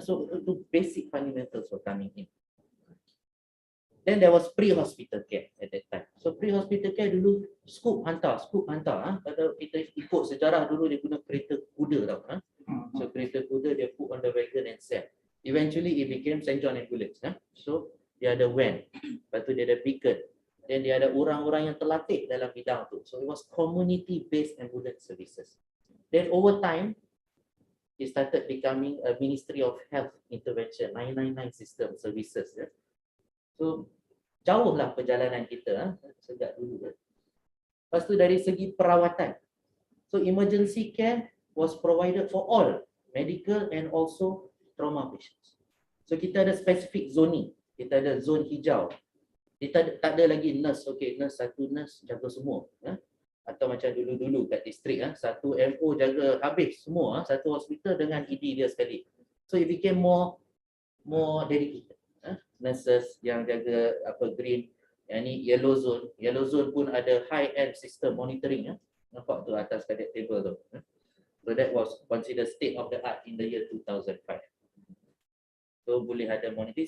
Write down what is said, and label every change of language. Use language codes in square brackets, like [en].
[en] So the basic fundamentals were coming in. Then there was pre-hospital care at that time. So pre-hospital care [ms] dulu scoop hantar. Kalau kita ikut sejarah dulu dia guna kereta kuda tau. So kereta kuda dia [en] put on the wagon and sell. Eventually it became St. [ms] John Ambulance. So dia ada van, lepas tu dia ada beacon. Then dia ada orang-orang yang terlatih dalam bidang tu. [en] So it was community-based ambulance services. Then over time, it started becoming a Ministry of Health Intervention, 999 system services. [ms] So jauh lah perjalanan kita sejak dulu. Lepas tu dari segi perawatan. [en] So emergency care was provided for all medical and also trauma patients. [ms] So kita ada specific zoning. Kita ada zon hijau. Kita tak ada lagi nurse, okay, satu nurse jaga semua. Atau macam dulu-dulu kat distrik, satu MO jaga habis semua, satu hospital dengan ED dia sekali. [en] So it became more dedicated. Nurses [ms] yang jaga [en] green, [ms] yang ni [en] yellow zone. [ms] Yellow zone pun ada [en] high-end system monitoring. [ms] Nampak tu atas kat table tu. [en] So that was considered state of the art in the year 2005. So [ms] boleh ada [en] monitoring.